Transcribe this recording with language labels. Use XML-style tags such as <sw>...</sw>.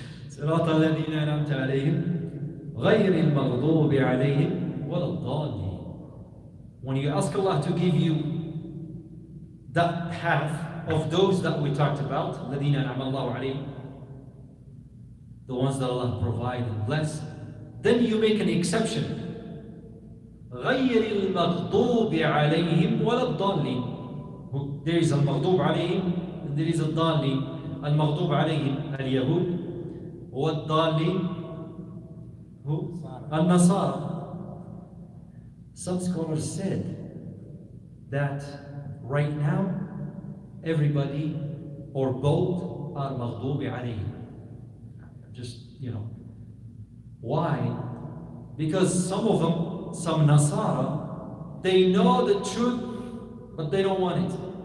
<ar>صراط الذين أنعمت عليهم غير المغضوب عليهم ولا الضالين.</ar> <en>When you ask Allah to give you that path of those that we talked about,</en> <ar>الذين أنعم الله عليهم,</ar> <en>the ones that Allah provide and bless, then you make an exception.</en> <ar>غير المغضوب عليهم ولا الضالين.</ar> <en>There is</en> <ar>المغضوب عليهم</ar> <en>and there is الضالين.</en> <ar>المغضوب عليهم اليهود والضالين who? النصارى.</ar> <en>Some scholars said that right now everybody or both are</en> <ar>مغضوب عليهم.</ar> <en>Just, why? Because some of them, some Nasara, they know the truth, but they don't want it.</en>